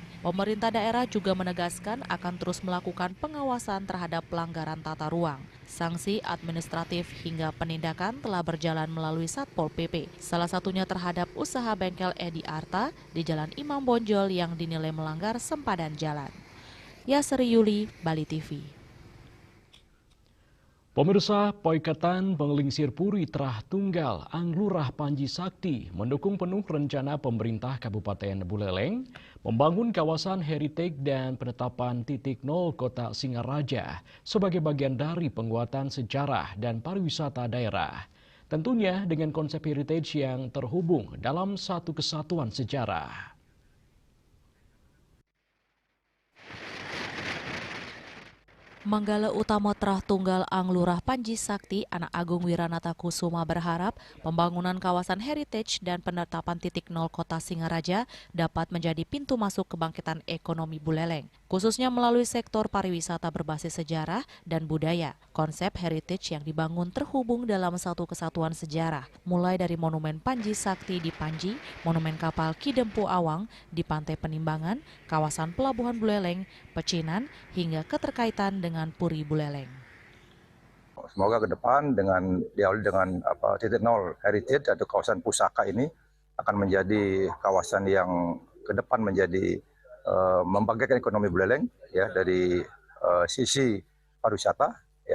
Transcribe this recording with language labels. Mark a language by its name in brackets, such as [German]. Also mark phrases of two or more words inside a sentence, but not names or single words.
[Indonesian] Pemerintah daerah juga menegaskan akan terus melakukan pengawasan terhadap pelanggaran tata ruang. Sanksi administratif hingga penindakan telah berjalan melalui Satpol PP. Salah satunya terhadap usaha bengkel Edi Arta di Jalan Imam Bonjol yang dinilai melanggar sempadan jalan. Yasri Yuli, Bali TV. Pemirsa, Poikatan Penglingsir Puri Terah Tunggal Anglurah Panji Sakti mendukung penuh rencana pemerintah Kabupaten Buleleng membangun kawasan heritage dan penetapan titik nol kota Singaraja sebagai bagian dari penguatan sejarah dan pariwisata daerah. Tentunya dengan konsep heritage yang terhubung dalam satu kesatuan sejarah. Manggala Utama Terah Tunggal Anglurah Panji Sakti, Anak Agung Wiranata Kusuma berharap pembangunan kawasan heritage dan penetapan titik nol kota Singaraja dapat menjadi pintu masuk kebangkitan ekonomi Buleleng, khususnya melalui sektor pariwisata berbasis sejarah dan budaya. Konsep heritage yang dibangun terhubung dalam satu kesatuan sejarah, mulai dari Monumen Panji Sakti di Panji, Monumen Kapal Ki Dempu Awang di Pantai Penimbangan, kawasan Pelabuhan Buleleng, Pecinan, hingga keterkaitan dengan Puri Buleleng. Semoga ke depan diawali dengan titik nol heritage atau kawasan pusaka ini akan menjadi kawasan yang ke depan menjadi membangkitkan ekonomi Buleleng ya dari sisi pariwisata ya.